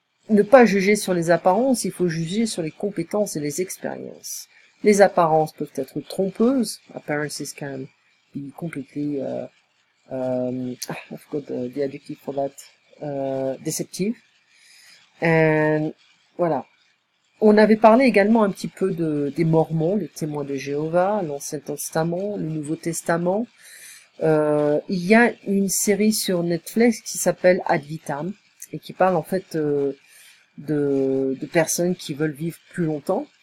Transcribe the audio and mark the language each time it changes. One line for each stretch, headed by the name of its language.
French: ne pas juger sur les apparences, il faut juger sur les compétences et les expériences. Les apparences peuvent être trompeuses.
English: Appearances can be completely, I forgot the adjective for that, deceptive. And, voilà.
French: On avait parlé également un petit peu des Mormons, les témoins de Jéhovah, l'Ancien Testament, le Nouveau Testament. Il y a une série sur Netflix qui s'appelle Ad Vitam et qui parle en fait de personnes qui veulent vivre plus longtemps.